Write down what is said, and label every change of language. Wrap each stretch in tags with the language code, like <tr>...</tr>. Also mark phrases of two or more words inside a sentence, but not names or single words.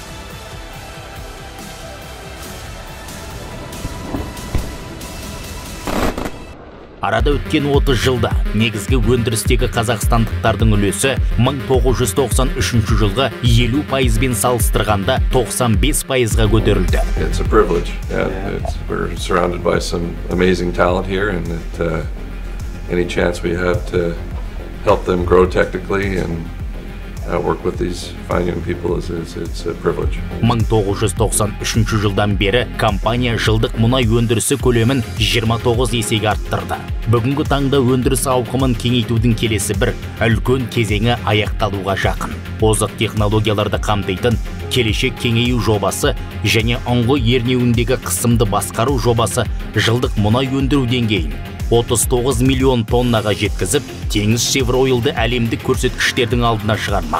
<kk>Арада өткен 30 жылда негізгі өндірістегі қазақстандықтардың үлесі 1993 жылғы 50%-бен салыстырғанда 95%-ға көтерілді.</kk> <en>It's a privilege. We're surrounded by some amazing talent here, and any chance we have to help them grow technically and work with these fine young people it's a privilege.</en> <kk>1993 жылдан бері компания жылдық мұнай өндірісі көлемін 29 есеге арттырды. Бүгінгі таңда өндіріс ауқымын кеңейтудің келесі бір үлкен кезеңі аяқталуға жақын. Озық технологияларды қамтитын келешек кеңею жобасы және ұңғы ернеуіндегі қысымды басқару жобасы жылдық мұнай өндіру деңгейін 39 миллион тоннаға жеткізіп, теңіз Шевройлды әлемдік көрсеткіштердің алдына шығармақ.</kk>